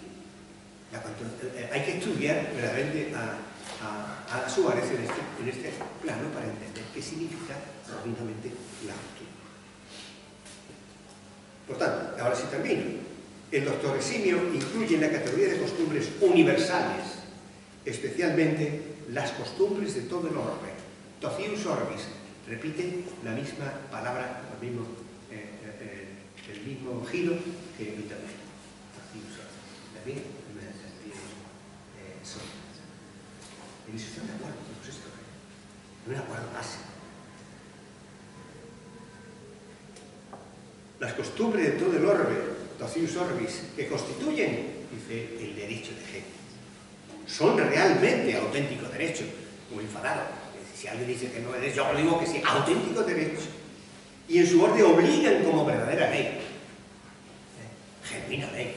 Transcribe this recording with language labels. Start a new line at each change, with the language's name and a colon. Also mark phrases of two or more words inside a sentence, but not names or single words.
Spanish: Hay que estudiar verdaderamente a Suárez en este plano para entender qué significa profundamente la costumbre. Por tanto, ahora sí termino. El doctor Eximio incluye en la categoría de costumbres universales, especialmente las costumbres de todo el orbe.
Latin: Tocius orbis,
Spanish: repite la misma palabra, el mismo giro que internet.
Latin: Tocius orbis.
Spanish: ¿También? ¿En eso están de acuerdo? Pues esto, no me acuerdo más. Las costumbres de todo el orbe,
Latin: Tocius orbis,
Spanish: que constituyen, dice, el derecho de gente, son realmente auténtico derecho, como enfadado. Si alguien dice que no es derecho, yo digo que sí, auténtico derecho. Y en su orden obligan como verdadera ley, genuina ley.